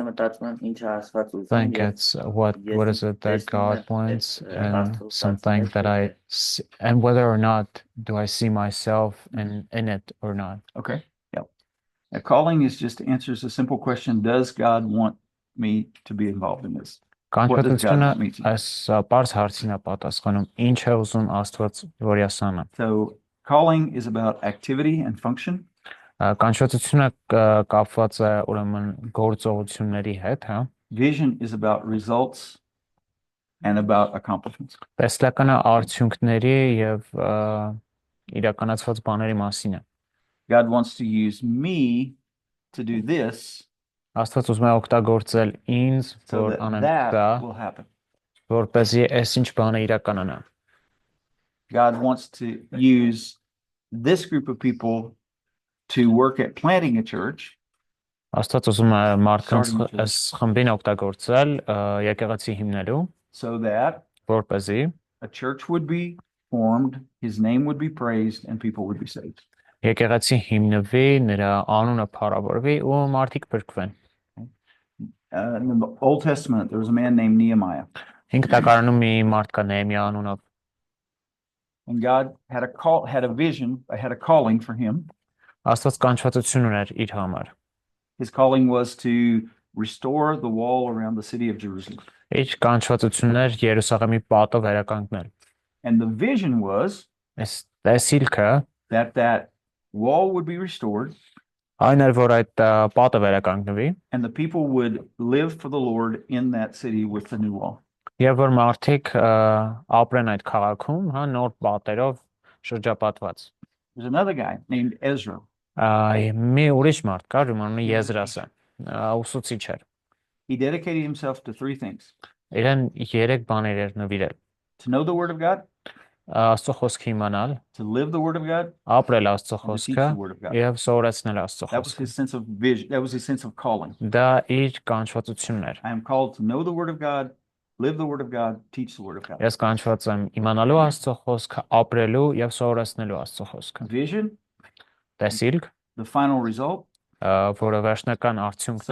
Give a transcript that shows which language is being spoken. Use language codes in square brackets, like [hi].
[en] I think it's what is it that God wants and something that I see, and whether or not do I see myself in it or not. Okay. Yep. A calling is just answers a simple question. Does God want me to be involved in this? What does God [hy] Կանչվածությունը [en] want me to do? [hy] այս բարձ հարցին է պատասխանում, ինչ է ուզում Աստված որ ես անեմ։ [en] So calling is about activity and function. [hy] Կանչվածությունը կապված է ուրեմն գործողությունների հետ, հա։ [en] Vision is about results and about accomplishments. [hy] Տեսլականը արդյունքների եւ իրականացված բաների մասին է։ [en] God wants to use me to do this [hy] Աստված ուզում է օգտագործել ինձ, [en] so [hy] որ [en] that [hy] անեմ դա, [en] that will happen. [hy] որպեսզի այս ինչ բանը իրականանա։ [en] God wants to use this group of people to work at planting a church [hy] Աստված ուզում է մարդկանց [en] Starting with [hy] այս խմբին օգտագործել եկեղեցի հիմնելու, [en] so that [hy] որպեսզի [en] a church would be formed, his name would be praised, and people would be saved. [hy] եկեղեցի հիմնվի, նրա անունը փառավորվի ու մարդիկ փրկվեն։ [en] In the Old Testament, there was a man named Nehemiah, [hy] Հինգ տակարանում մի մարդ կա Նեհեմիա անունով, [en] and God had a vision, had a calling for him. [hy] Աստված կանչվածություն ուներ իր համար։ [en] His calling was to restore the wall around the city of Jerusalem. [hy] Իր կանչվածությունն էր Երուսաղեմի պատը վերականգնել։ [en] And the vision was [hy] Այս տեսիլքը [en] that wall would be restored [hy] այն էր, որ այդ պատը վերականգնվի, [en] and the people would live for the Lord in that city with the new wall. [hy] եւ որ մարդիկ ապրեն այդ քաղաքում, հա, նոր պատերով շրջապատված։ [en] There's another guy named Ezra. [hy] Մի ուրիշ մարդ կար, ում անունը Եզրասը, ուսուցիչ էր։ [en] He dedicated himself to three things: [hy] Իրեն 3 բաներ էր նվիրել. [en] to know the word of God, [hy] Աստծո խոսքը իմանալ, [en] to live the word of God, [hy] ապրել Աստծո [en] and to teach [hy] խոսքը [en] the word of God. [hy] եւ սովորեցնել Աստծո [en] That was [hy] խոսքը։ [en] his sense of vision. That was his sense of calling. [hy] Դա իր կանչվածությունն էր։ [en] I am called to know the word of God, live the word of God, teach the word of God. [hy] Ես կանչված եմ իմանալու Աստծո խոսքը, ապրելու եւ սովորեցնելու Աստծո խոսքը։ [en] Vision, [hy] Տեսիլք, [en] the final result, [hy] որը վերջնական արդյունքն